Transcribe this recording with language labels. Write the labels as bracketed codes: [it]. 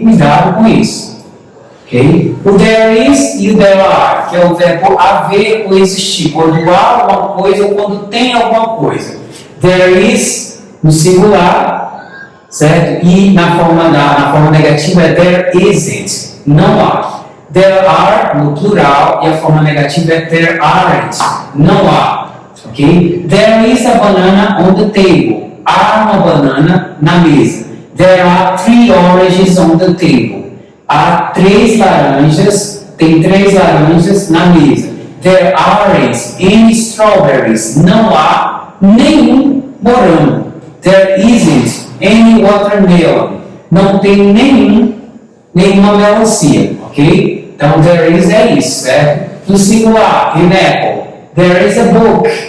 [pt] Cuidado com isso. Okay? O there is e o there are, que é o verbo haver ou existir, quando há alguma coisa ou quando tem alguma coisa. There is no singular, certo? E na forma negativa é there isn't, não há. There are, no plural, e a forma negativa é there aren't, não há. Ok? [en] There is a banana on the table. [pt] Há uma banana na mesa. [en] There are 3 oranges on the table. [pt] Há 3 laranjas, tem 3 laranjas na mesa. [en] There aren't any strawberries. [pt] Não há nenhum morango. [en] There isn't any watermelon. [pt] Não tem nenhuma melancia, ok? Então, there is é isso, certo? No singular, [en] in apple, there is a book.